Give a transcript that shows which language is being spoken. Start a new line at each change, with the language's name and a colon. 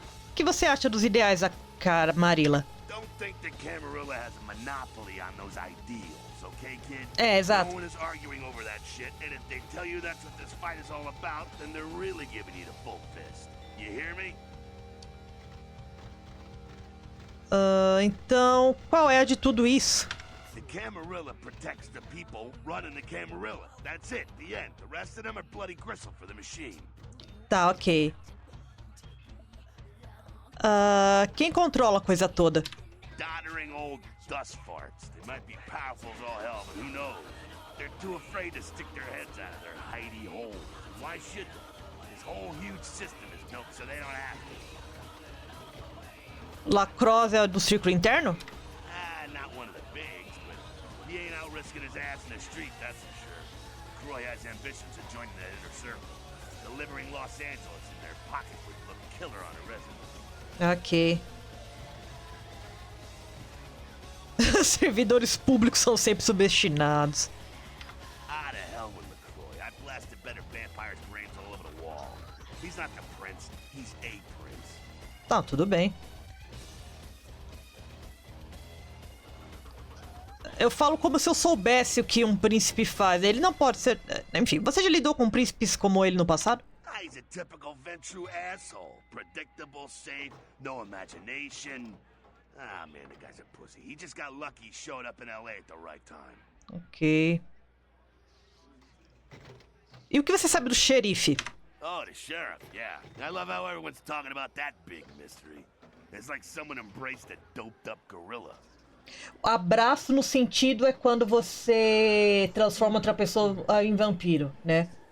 Portuguese: O que você acha dos ideais da Camarilla?
English: Don't think the Camarilla has a monopoly on those ideals, okay, kid?
Portuguese: É, exato.
English: No one is arguing over that shit, and if they tell you that's what this fight is all about, then they're really giving you the full fist. You hear me?
Portuguese: Então, qual é a de tudo isso?
English: The Camarilla protects the people running the Camarilla. That's it, the end. The rest of them are bloody gristle for the machine.
Portuguese: Tá, ok. Quem controla a coisa toda?
English: Doddering old dust farts. They might be powerful as all hell, but who knows? They're too afraid to stick their heads out of their hidey holes. Why should they? This whole huge system is built so they don't have to.
Portuguese: Lacrosse é do círculo interno?
English: Not one of the bigs, but he ain't out risking his ass in the street, that's for sure. Croy has ambitions of joining the inner circle. Delivering Los Angeles in their pocket would look killer on a resident. Ok.
Portuguese: Servidores públicos são sempre subestimados.
English: Ah, to hell with LaCroix. I blasted better vampires' brains all over the wall. He's not the prince, he's a prince.
Portuguese: Tá, tudo bem. Eu falo como se eu soubesse o que um príncipe faz. Ele não pode ser... Enfim, você já lidou com príncipes como ele no passado?
English: He's a typical Ventru asshole. Predictable, safe, no imagination. Ah, man, the guy's a pussy. He just got lucky he showed up in LA at the right time. Ok.
Portuguese: E o que você sabe do xerife?
English: Oh, the sheriff, yeah. I love how everyone's talking about that big mystery. It's like someone embraced a doped-up gorilla.
Portuguese: Abraço no sentido é quando você transforma outra pessoa em vampiro, né?